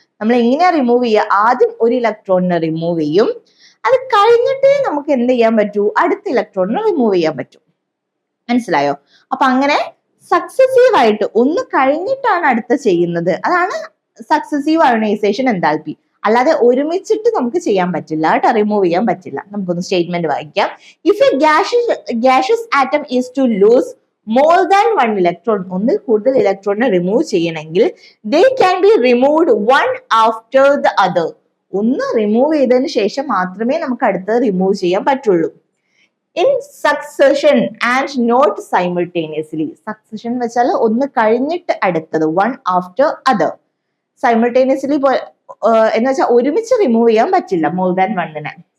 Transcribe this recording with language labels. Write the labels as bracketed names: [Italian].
[Malayalam] നമ്മൾ എങ്ങനെയാ റിമൂവ് ചെയ്യുക, ആദ്യം ഒരു ഇലക്ട്രോണിനെ റിമൂവ് ചെയ്യും, അത് കഴിഞ്ഞിട്ടേ നമുക്ക് എന്ത് ചെയ്യാൻ പറ്റൂ, അടുത്ത ഇലക്ട്രോണിനെ റിമൂവ് ചെയ്യാൻ പറ്റൂ. മനസ്സിലായോ? അപ്പൊ അങ്ങനെ സക്സസീവ് ആയിട്ട് ഒന്ന് കഴിഞ്ഞിട്ടാണ് അടുത്ത ചെയ്യുന്നത്, അതാണ് സക്സസീവ് അയോണൈസേഷൻ എൻതാൽപ്പി. അല്ലാതെ ഒരുമിച്ചിട്ട് നമുക്ക് ചെയ്യാൻ പറ്റില്ല കേട്ടോ, റിമൂവ് ചെയ്യാൻ പറ്റില്ല. നമുക്കൊന്ന് സ്റ്റേറ്റ്മെന്റ് വായിക്കാം. [English] if a gaseous atom is to lose more than 1 electron, [Malayalam] ഒന്നിൽ കൂടുതൽ ഇലക്ട്രോണിനെ റിമൂവ് ചെയ്യണമെങ്കിൽ [English] they can be removed one after the other. [Malayalam] ഒന്ന് റിമൂവ് ചെയ്തതിന് ശേഷം മാത്രമേ നമുക്ക് അടുത്തത് റിമൂവ് ചെയ്യാൻ പറ്റുള്ളൂ. [English] In succession and not simultaneously. [Malayalam] Succession വെച്ചാൽ ഒന്ന് കഴിഞ്ഞിട്ട് അടുത്തത്, [English] One after other. [Malayalam] സൈമിൾട്ടേനിയസ്ലി എന്ന് വെച്ചാൽ ഒരുമിച്ച് റിമൂവ് ചെയ്യാൻ പറ്റില്ല മോർ ദാൻ 1നെ.